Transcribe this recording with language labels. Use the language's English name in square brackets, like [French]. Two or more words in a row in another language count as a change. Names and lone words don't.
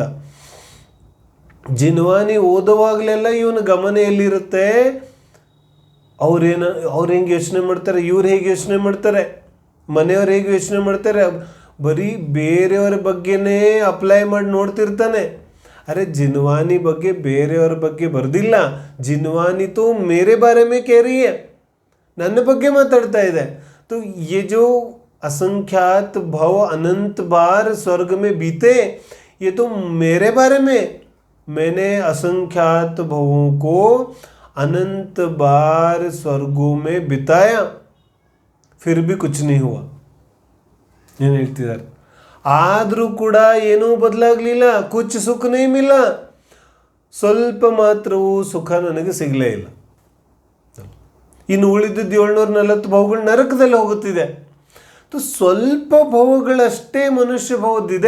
[Kannada] ಜಿನ್ವಾನಿ ಓದುವಾಗಲೆಲ್ಲ ಇವನ ಗಮನ ಎಲ್ಲಿರುತ್ತೆ? ಅವ್ರು ಹೆಂಗೆ ಯೋಚನೆ ಮಾಡ್ತಾರೆ, ಇವ್ರು ಹೇಗೆ ಯೋಚನೆ ಮಾಡ್ತಾರೆ, ಮನೆಯವ್ರು ಹೇಗೆ ಯೋಚನೆ ಮಾಡ್ತಾರೆ, ಬರೀ ಬೇರೆಯವ್ರ ಬಗ್ಗೆನೇ ಅಪ್ಲೈ ಮಾಡಿ ನೋಡ್ತಿರ್ತಾನೆ. अरे जिनवानी ಬಗ್ಗೆ ಬೇರೆಯವರ ಬಗ್ಗೆ ಬರ್ದಿಲ್ಲ. [Hindi] जिनवानी तो मेरे बारे में कह रही है, [Kannada] ನನ್ನ ಬಗ್ಗೆ ಮಾತಾಡ್ತಾ ಇದೆ. [Hindi] तो ये जो असंख्यात भव अनंत बार स्वर्ग में बीते, ये तो मेरे बारे में, मैंने असंख्यात भवों को अनंत बार स्वर्गों में बिताया, फिर भी कुछ नहीं हुआ. [Kannada] ಏನು ಹೇಳ್ತಿದ್ದಾರೆ? ಆದರೂ ಕೂಡ ಏನೂ ಬದಲಾಗಲಿಲ್ಲ. [Hindi] कुछ सुख नहीं मिला, [Kannada] ಸ್ವಲ್ಪ ಮಾತ್ರವೂ ಸುಖ ನನಗೆ ಸಿಗಲೇ ಇಲ್ಲ. ಇನ್ನು ಉಳಿದಿದ್ದು 740 ಭವಗಳು ನರಕದಲ್ಲಿ ಹೋಗುತ್ತಿದೆ. ಸ್ವಲ್ಪ ಭವಗಳಷ್ಟೇ ಮನುಷ್ಯ ಭವದಿದೆ.